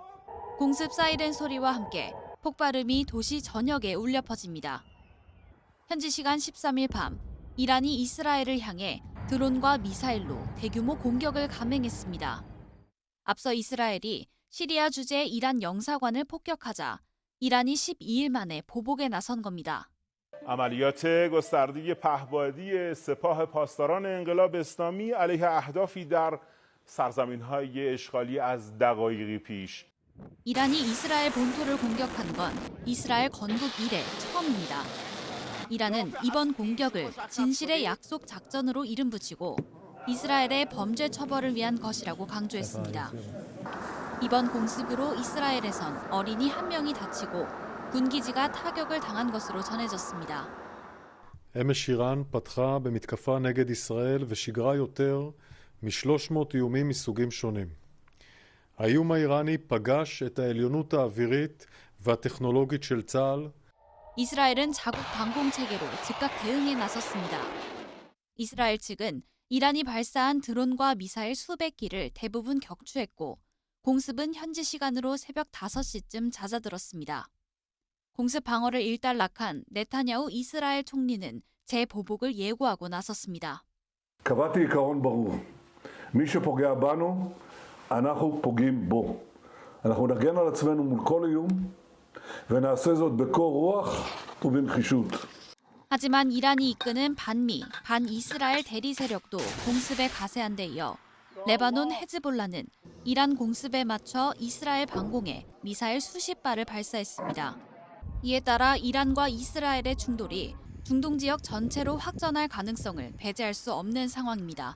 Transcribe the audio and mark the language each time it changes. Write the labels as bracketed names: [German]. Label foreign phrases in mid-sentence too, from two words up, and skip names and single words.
[Korean] 공습 사이렌 소리와 함께 폭발음이 도시 전역에 울려 퍼집니다. 현지 시간 13일 밤, 이란이 이스라엘을 향해 드론과 미사일로 대규모 공격을 감행했습니다. 앞서 이스라엘이 시리아 주재 이란 영사관을 폭격하자 이란이 12일 만에 보복에 나선 겁니다. [Persian] عملیات گسترده پهپادی سپاه پاسداران انقلاب اسلامی علیه اهدافی در سرزمین‌های اشغالی از دقایقی پیش [Korean] 이란이 이스라엘 본토를 공격한 건 이스라엘 건국 이래 처음입니다. 이란은 이번 공격을 진실의 약속 작전으로 이름 붙이고 이스라엘의 범죄 처벌을 위한 것이라고 강조했습니다. 이번 공습으로 이스라엘에선 어린이 1명이 다치고 군기지가 타격을 당한 것으로 전해졌습니다. [Hebrew] אמש איראן פתחה במתקפה נגד ישראל ושיגרה יותר מ-300 איומים מסוגים שונים. האיום האיראני פגש את העליונות האווירית והטכנולוגית של צה"ל. [Korean] 이스라엘은 자국 방공 체계로 즉각 대응에 나섰습니다. 이스라엘 측은 이란이 발사한 드론과 미사일 수백 기를 대부분 격추했고 공습은 현지 시간으로 새벽 5시쯤 잦아들었습니다. 공습 방어를 일단락한 네타냐후 이스라엘 총리는 재보복을 예고하고 나섰습니다. [Hebrew] קבעתי עיקרון ברור. מי שפוגע בנו, אנחנו פוגעים בו. אנחנו נגן על עצמנו מול כל איום ונעשה זאת בקור רוח ובנחישות. [Korean] 하지만 이란이 이끄는 반미, 반이스라엘 대리 세력도 공습에 가세한 데 이어 레바논 헤즈볼라는 이란 공습에 맞춰 이스라엘 방공에 미사일 수십 발을 발사했습니다. 이에 따라 이란과 이스라엘의 충돌이 중동 지역 전체로 확전할 가능성을 배제할 수 없는 상황입니다.